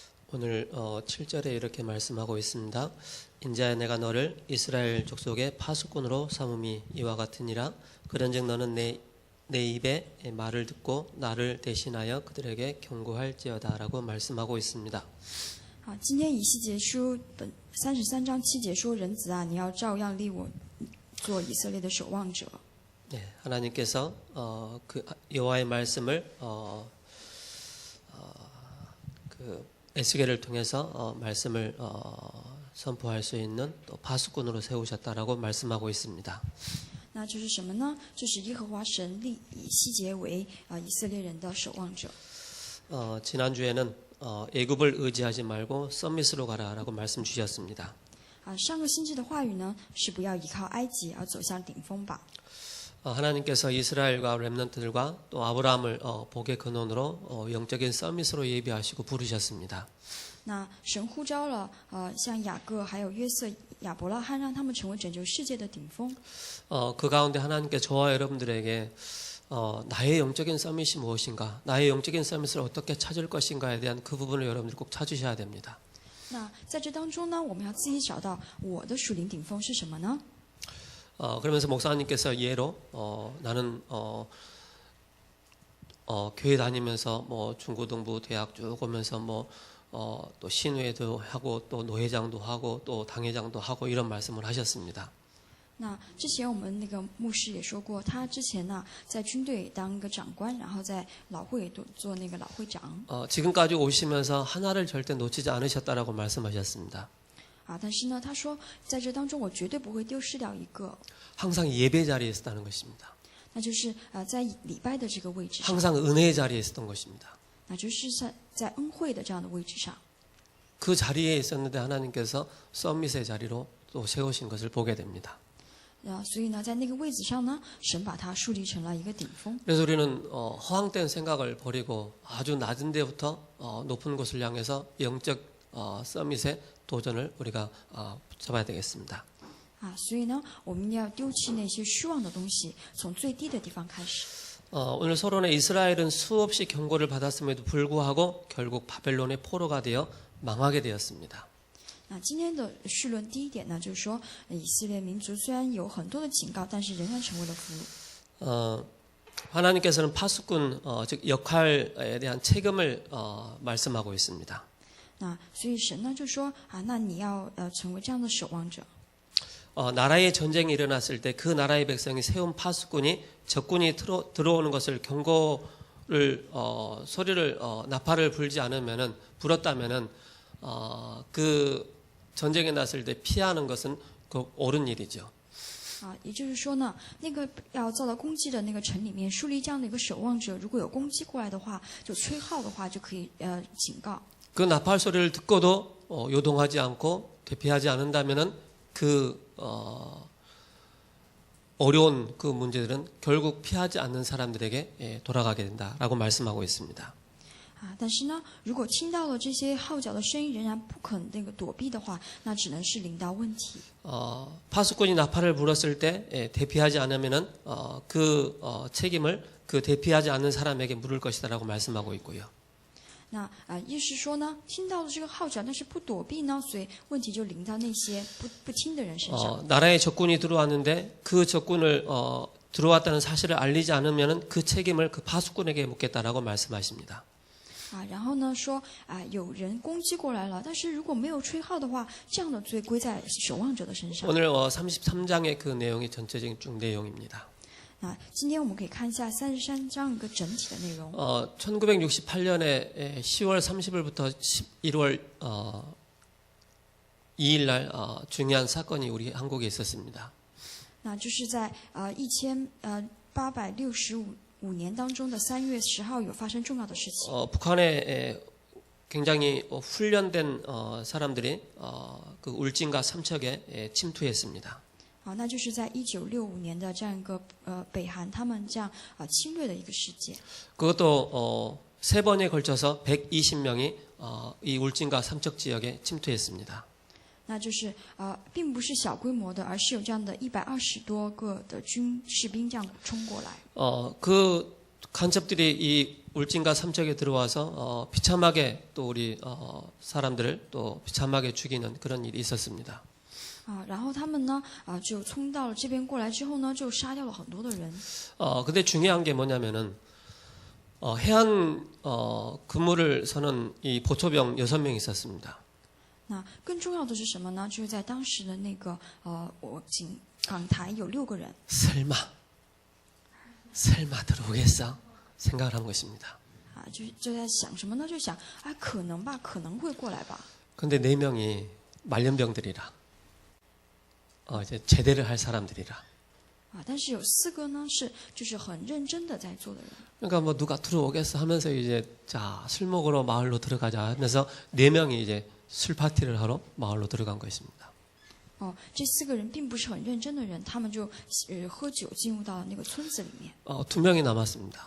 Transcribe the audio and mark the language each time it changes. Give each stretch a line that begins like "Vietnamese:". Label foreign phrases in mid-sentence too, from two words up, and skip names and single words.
Korean: 오늘 7절에 이렇게 말씀하고 있습니다. 인자야 내가 너를 이스라엘 족속의 파수꾼으로 삼음이 이와 같으니라. 그런즉 너는 내 입에 말을 듣고 나를 대신하여 그들에게 경고할지어다 라고 말씀하고 있습니다.
Chinese: 今天以西结书本33章7节说：“人子啊，你要照样立我做以色列的守望者。”
Korean: 네, 하나님께서 그 여호와의 말씀을 그 에스겔을 통해서 말씀을 선포할 수 있는 또 파수꾼으로 세우셨다라고 말씀하고 있습니다.
Chinese: 那这是什么呢？这是耶和华神立以西结为以色列人的守望者。
Korean: 지난주에는 애굽을 의지하지 말고 서밋으로 가라라고 말씀 주셨습니다.
Chinese: 上个星期的话语呢是不要依靠埃及，而走向顶峰吧。
Korean: 하나님께서 이스라엘과 렘넌트들과 또 아브라함을 복의 근원으로 영적인 서밋으로 예비하시고 부르셨습니다.
Chinese: 那神呼召了像雅各还有约瑟、亚伯拉罕，让他们成为拯救世界的顶峰。
Korean: 그 가운데 하나님께 저와 여러분들에게 나의 영적인 서밋이 무엇인가, 나의 영적인 서밋을 어떻게 찾을 것인가에 대한 그 부분을 여러분들이 꼭 찾으셔야 됩니다.
Chinese: 那在这当中呢，我们要自己找到我的属灵顶峰是什么呢？
Korean: 그러면서 목사님께서 예로 나는 교회 다니면서 뭐 중고등부 대학 쭉 오면서 또 신회도 하고 또 노회장도 하고 또 당회장도 하고 이런 말씀을 하셨습니다.
Chinese: 那之前我们那个牧师也说过，他之前呢在军队当一个长官，然后在老会做那个老会长。
Korean: 지금까지 오시면서 하나를 절대 놓치지 않으셨다라고 말씀하셨습니다.
Chinese: 但是呢，他说在这当中我绝对不会丢失掉一个，
Korean: 항상 예배 자리에 있었다는 것입니다.
Chinese: 那就是在礼拜的这个位置上，
Korean: 항상 은혜의 자리에 있었던 것입니다.
Chinese: 那就是在恩惠的这样的位置上。
Korean: 그 자리에 있었는데 하나님께서 서밋의 자리로 또 세우신 것을 보게 됩니다.
Chinese: 所以呢，在那个位置上呢，神把它树立成了一个顶峰。
Korean: 그래서 우리는 허황된 생각을 버리고 아주 낮은 데부터 높은 곳을 향해서 영적 서밋의 도전을 우리가 잡아야 되겠습니다.
Chinese: 所以呢，我们要丢弃那些虚妄的东西，从最低的地方开始。
Korean: 오늘 서론에 이스라엘은 수없이 경고를 받았음에도 불구하고 결국 바벨론의 포로가 되어 망하게 되었습니다.
Chinese: 那今天的绪论第一点呢，就是说以色列民族虽然有很多的警告，但是仍然成为了俘虏。
Korean: 하나님께서는 파수꾼 즉 역할에 대한 책임을 말씀하고 있습니다.
Chinese: 那所以神呢就说那你要成为这样的守望者。
Korean: 나라의 전쟁이 일어났을 때 그 나라의 백성이 세운 파수꾼이 적군이 들어오는 것을 경고를 소리를 나팔을 불지 않으면은 불었다면은 그 전쟁에 났을 때 피하는 것은 그 옳은 일이죠.
Chinese: 也就是说呢，那个要遭到攻击的那个城里面树立这样的一个守望者，如果有攻击过来的话，就吹号的话就可以警告。
Korean: 그 나팔 소리를 듣고도 요동하지 않고 대피하지 않는다면은 그 어려운 그 문제들은 결국 피하지 않는 사람들에게 돌아가게 된다라고 말씀하고 있습니다.
Chinese: 但是呢，如果听到了这些号角的声音，仍然不肯那个躲避的话，那只能是临到问题。
Korean: 파수꾼이 나팔을 불었을 때 대피하지 않으면은 그 책임을 그 대피하지 않는 사람에게 물을 것이다라고 말씀하고 있고요.
Chinese: 那意思是说呢，听到了这个号角，但是不躲避呢，所以问题就临到那些不听的人身上。
Korean: 나라에 적군이 들어왔는데 그 적군을 들어왔다는 사실을 알리지 않으면은 그 책임을 그 파수꾼에게 묻겠다라고 말씀하십니다.
Chinese: 然后呢说有人攻击过来了，但是如果没有吹号的话，这样的罪归在守望者的身上。
Korean: 오늘 33장의 그 내용이 전체적인 쭉 내용입니다.
Chinese: 今天我们可以看一下33章一个整体的内容。
Korean: 1968년에 10월 30일부터 11월 2일 날 중요한 사건이 우리 한국에 있었습니다.
Chinese: 那就是在1865年当中的3月10号有发生重要的事情。
Korean: 북한에 굉장히 훈련된 사람들이 그 울진과 삼척에 침투했습니다.
Chinese: 那就是在1965年的这样一个北韩他们这样侵略的一个事件。
Korean: 그것도 3번에 걸쳐서 120명이 이 울진과 삼척 지역에 침투했습니다.
Chinese: 那就是并不是小规模的，而是有这样的120多个的士兵这样冲过来。
Korean: 그 간첩들이 이 울진과 삼척에 들어와서 비참하게 또 우리 사람들을 또 비참하게 죽이는 그런 일이 있었습니다.
Chinese: 然后他们呢就冲到了这边过来之后呢，就杀掉了很多的人。
Korean: 근데 중요한 게 뭐냐면은 해안 근무를 서는 이 보초병 6명 있었습니다.
Chinese: 那更重要的是什么呢？就是在当时的那个我港台有6个人。
Korean: 설마 들어오겠어? 생각을 한 것입니다.
Chinese: 就在想什么呢？就想可能吧，可能会过来吧。
Korean: 근데 4명이 말년병들이라. 이제 제대를 할 사람들이라.
Chinese: 但是有4个呢就是很认真的在做的人。
Korean: 그러니까 뭐 누가 들어오겠어 하면서 이제 자, 술 먹으러 마을로 들어가자 하면서 4명이 이제 술 파티를 하러 마을로 들어간 것입니다.
Chinese: 这4个人并不是很认真的人，他们就喝酒进入到了那个村子里面。
Korean: 2명이 남았습니다.